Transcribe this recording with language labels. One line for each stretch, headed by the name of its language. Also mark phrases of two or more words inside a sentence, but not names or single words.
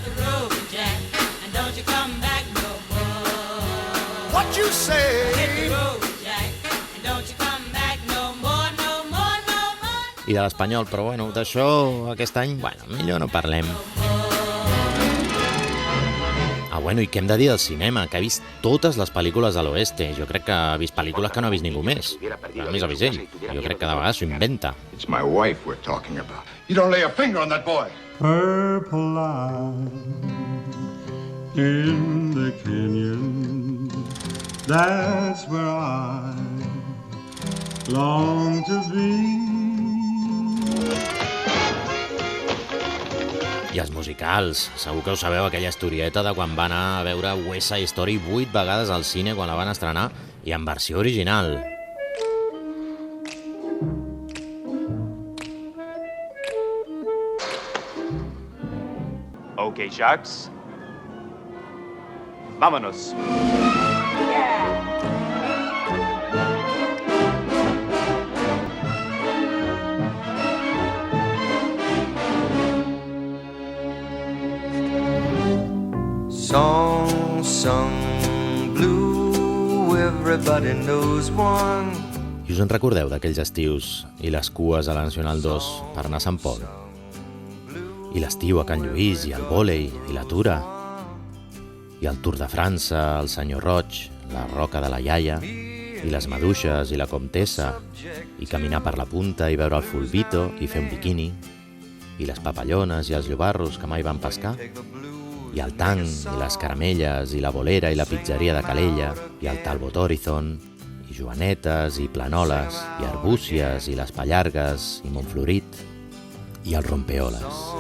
Catalan: I de l'Espanyol, però bueno, d'això aquest any, bueno, millor no parlem. Bueno, i què hem de dir del cinema? Que ha vist totes les pel·lícules de l'oeste. Jo crec que ha vist pel·lícules que no ha vist ningú més. A més, ha vist ell. Jo crec que de vegades s'ho inventa.
English: It's my wife we're talking about. You don't lay a finger on that boy. Purple line in the canyon. That's where I long to be.
Catalan: I els musicals. Segur que ho sabeu, aquella historieta de quan va anar a veure West Side Story 8 vegades al cine quan la van estrenar i en versió original. Ok, Jacques.
Spanish: Vámonos.
English: Song sung blue, everybody knows one.
Catalan: I us en recordeu d'aquells estius i les cues a la Nacional 2 per anar a Sant Pol? I l'estiu a Can Lluís, i el vòlei, i la tura, i el Tour de França, el Senyor Roig, la Roca de la Iaia, i les Maduixes i la Comtessa, i caminar per la punta i veure el Fulbito i fer un biquini, i les papallones i els llobarros que mai van pescar, i el tanc, i les caramelles, i la bolera, i la pizzeria de Calella, i el Talbot Horizon, i Joanetes, i Planoles, i Arbúcies, i les Pallargues, i Montflorit, i el Rompeoles.